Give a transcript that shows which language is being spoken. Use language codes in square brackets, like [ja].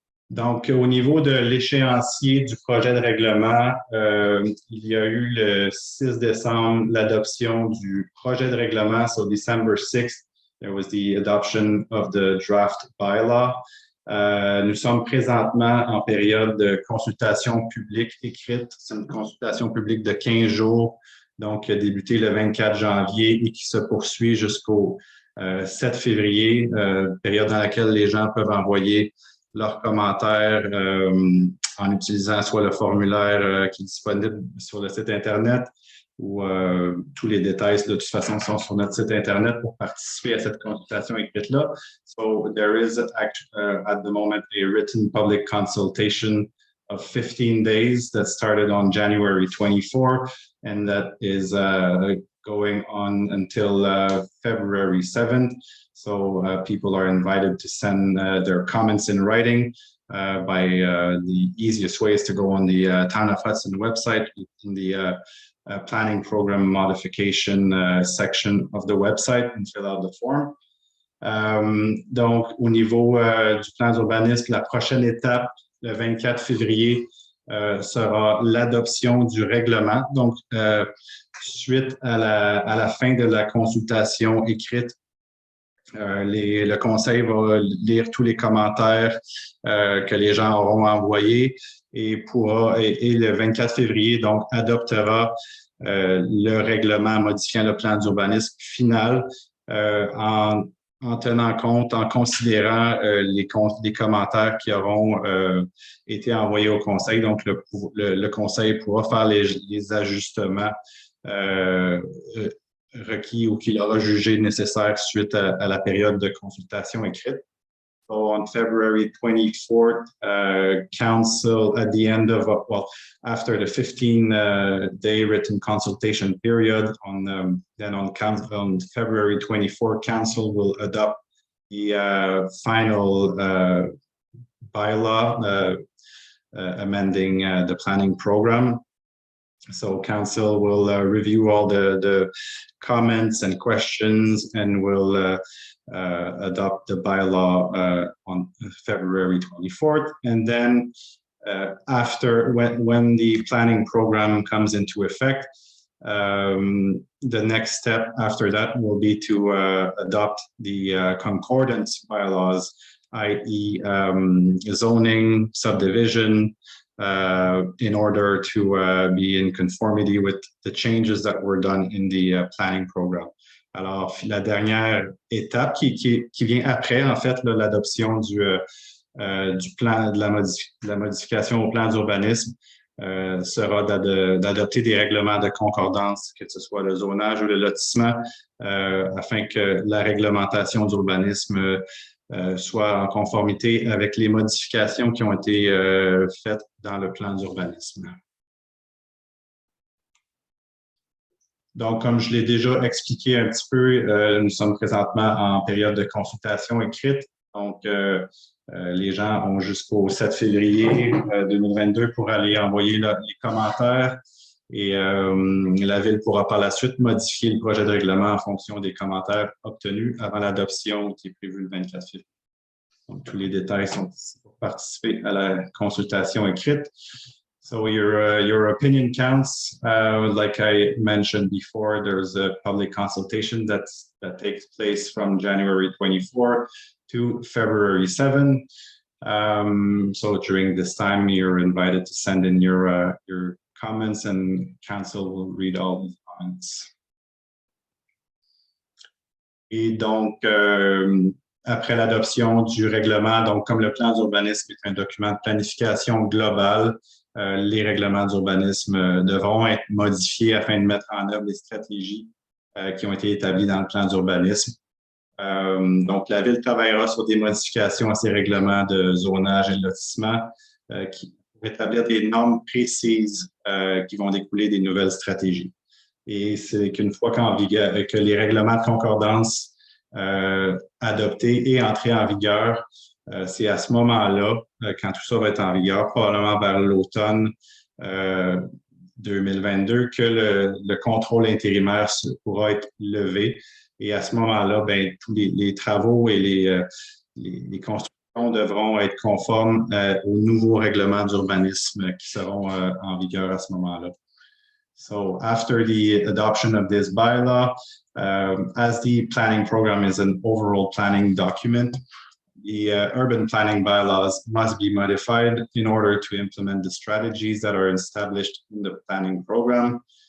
[fr] Donc, au niveau de l'échéancier du projet de règlement, il y a eu le 6 décembre l'adoption du projet de règlement. [en] So December 6th, there was the adoption of the draft bylaw. [fr] Nous sommes présentement en période de consultation publique écrite. C'est une consultation publique de 15 jours, donc qui a débuté le 24 janvier et qui se poursuit jusqu'au 7 février, période dans laquelle les gens peuvent envoyer leurs commentaires en utilisant soit le formulaire qui est disponible sur le site Internet ou tous les détails de toute façon sont sur notre site Internet pour participer à cette consultation écrite-là. [en] So there is at the moment a written public consultation of 15 days that started on January 24 and that is going on until February 7th. So people are invited to send their comments in writing by the easiest way is to go on the Town of Hudson website in the planning program modification section of the website and fill out the form. [fr] Donc, au niveau du plan d'urbanisme, la prochaine étape, le 24 février, sera l'adoption du règlement. Donc, suite à la fin de la consultation écrite, le conseil va lire tous les commentaires que les gens auront envoyés et le 24 février, donc, adoptera le règlement modifiant le plan d'urbanisme final en tenant compte, en considérant les commentaires qui auront été envoyés au conseil. Donc, le conseil pourra faire les ajustements requis ou qu'il aura jugé nécessaire suite à la période de consultation écrite. [en] So on February 24th, Council, at the end of, after the 15-day written consultation period, on February 24th, Council will adopt the final bylaw amending the planning program. So Council will review all the comments and questions and will adopt the bylaw on February 24th. And then after, when the planning program comes into effect, the next step after that will be to adopt the concordance bylaws, i.e. zoning, subdivision, in order to be in conformity with the changes that were done in the planning program. [fr] Alors, la dernière étape qui vient après, en fait, l'adoption du plan de la modification au plan d'urbanisme sera d'adopter des règlements de concordance, que ce soit le zonage ou le lotissement, afin que la réglementation d'urbanisme soit en conformité avec les modifications qui ont été faites dans le plan d'urbanisme. Donc, comme je l'ai déjà expliqué un petit peu, nous sommes présentement en période de consultation écrite. Donc, les gens ont jusqu'au 7 février 2022 pour aller envoyer les commentaires et la Ville pourra par la suite modifier le projet de règlement en fonction des commentaires obtenus avant l'adoption qui est prévue le 24 février. Donc, tous les détails sont ici pour participer à la consultation écrite. [en] So your opinion counts. Like I mentioned before, there's a public consultation that takes place from January 24 to February 7. So during this time, you're invited to send in your comments, and council will read all these comments. [fr] Et donc, après l'adoption du règlement, donc comme le plan d'urbanisme est un document de planification globale, les règlements d'urbanisme devront être modifiés afin de mettre en œuvre les stratégies qui ont été établies dans le plan d'urbanisme. Donc, la Ville travaillera sur des modifications à ces règlements de zonage et de lotissement pour établir des normes précises qui vont découler des nouvelles stratégies. Et c'est qu'une fois que les règlements de concordance adoptés et entrés en vigueur, c'est à ce moment-là, quand tout ça va être en vigueur, probablement vers l'automne 2022, que le contrôle intérimaire pourra être levé. Et à ce moment-là, ben, tous les travaux et les constructions devront être conformes aux nouveaux règlements d'urbanisme qui seront en vigueur à ce moment-là. [en] So after the adoption of this bylaw, as the planning program is an overall planning document, the urban planning bylaws must be modified in order to implement the strategies that are established in the planning program.